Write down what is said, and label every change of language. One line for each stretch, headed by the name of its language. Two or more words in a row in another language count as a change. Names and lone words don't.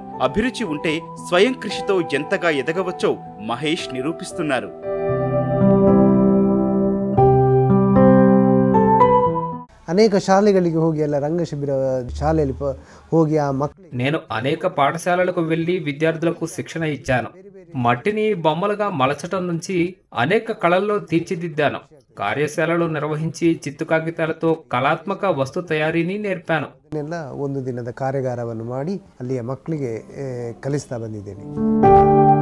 Telugu: అభిరుచి ఉంటే స్వయం కృషితో ఎంతగా ఎదగవచ్చో మహేష్ నిరూపిస్తున్నారు.
Kannada: ಅನೇಕ ಶಾಲೆಗಳಿಗೆ ಹೋಗಿ ಎಲ್ಲ ರಂಗಶಿಬಿರ ಶಾಲೆಯಲ್ಲಿ ಹೋಗಿ ಆ ಮಕ್ಕಳು
Telugu: నేను అనేక పాఠశాలలకు వెళ్లి విద్యార్థులకు శిక్షణ ఇచ్చాను. మట్టిని బొమ్మలుగా మలచటం నుంచి అనేక కళల్లో తీర్చిదిద్దాను. కార్యశాలలు నిర్వహించి చిత్తు కాగితాలతో కళాత్మక వస్తు తయారీని నేర్పాను.
Kannada: ಒಂದು ದಿನದ ಕಾರ್ಯಾಗಾರವನ್ನು ಮಾಡಿ ಅಲ್ಲಿಯ ಮಕ್ಕಳಿಗೆ ಕಲಿಸ್ತಾ ಬಂದಿದ್ದೇನೆ.